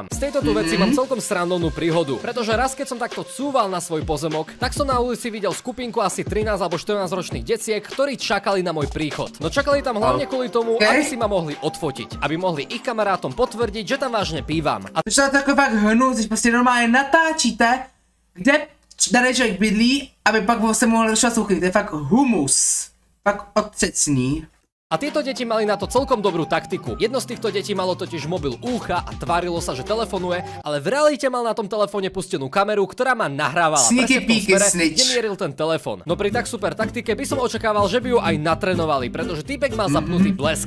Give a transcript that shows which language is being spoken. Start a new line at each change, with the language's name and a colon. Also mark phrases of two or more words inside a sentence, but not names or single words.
Slovak: Z tejto tu veci mám celkom srandovnú príhodu, pretože raz keď som takto cúval na svoj pozemok, tak som na ulici videl skupinku asi 13 alebo 14 ročných deciek, ktorí čakali na môj príchod. No čakali tam hlavne kvôli tomu, aby si ma mohli odfotiť, aby mohli ich kamarátom potvrdiť, že tam vážne bývam. A
Czech: to je takový fakt hnus, že prostě normálně natáčíte, kde daný člověk bydlí, aby pak se mohl rozšovat sluchy. To je fakt humus. Fakt otřecný.
Slovak: A tieto deti mali na to celkom dobrú taktiku. Jedno z týchto detí malo totiž mobil úcha a tvárilo sa, že telefonuje, ale v realite mal na tom telefóne pustenú kameru, ktorá ma nahrávala presne v tom smere, kde mieril ten telefon. No pri tak super taktike by som očakával, že by ju aj natrénovali, pretože týpek mal zapnutý blesk.